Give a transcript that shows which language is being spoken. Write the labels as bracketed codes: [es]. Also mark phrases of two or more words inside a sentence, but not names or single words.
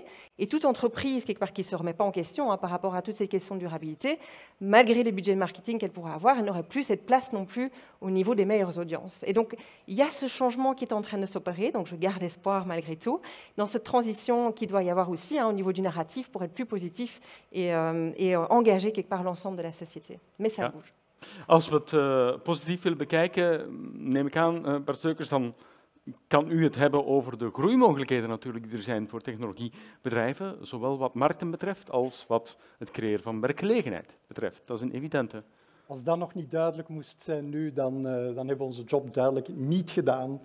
[fr] Et toute entreprise, quelque part, qui ne se remet pas en question par rapport à toutes ces questions de durabilité, malgré les budgets de marketing qu'elle pourrait avoir, elle n'aurait plus cette place non plus au niveau des meilleures audiences. Et donc, il y a ce changement qui est en train de s'opérer, donc je garde espoir malgré tout, dans cette transition qu'il doit y avoir aussi au niveau du narratif pour être plus positif et engager quelque part l'ensemble de la société. Mais ça bouge. [nl] Als we het positief willen bekijken, neem ik aan, Bart Steukers, dan kan u het hebben over de groeimogelijkheden natuurlijk die er zijn voor technologiebedrijven, zowel wat markten betreft als wat het creëren van werkgelegenheid betreft. Dat is een evidente. Als dat nog niet duidelijk moest zijn nu, dan hebben we onze job duidelijk niet gedaan.